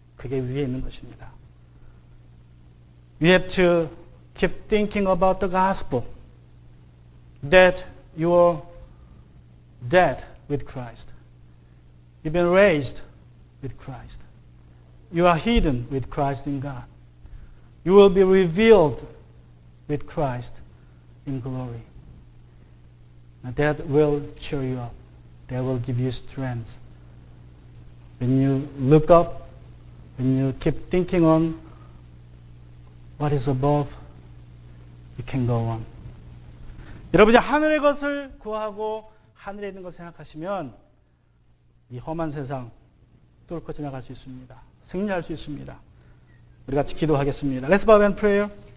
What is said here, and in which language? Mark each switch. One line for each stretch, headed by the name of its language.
Korean: 그게 위에 있는 것입니다.
English: We have to keep thinking about the gospel. That you are dead with Christ. You've been raised with Christ. You are hidden with Christ in God. You will be revealed with Christ in glory. And that will cheer you up. That will give you strength. When you look up, when you keep thinking on what is above, you can go on.
Korean: 여러분이 하늘의 것을 구하고 하늘에 있는 것을 생각하시면 이 험한 세상 뚫고 지나갈 수 있습니다. 승리할 수 있습니다. 우리 같이 기도하겠습니다.
English: Let's bow and pray.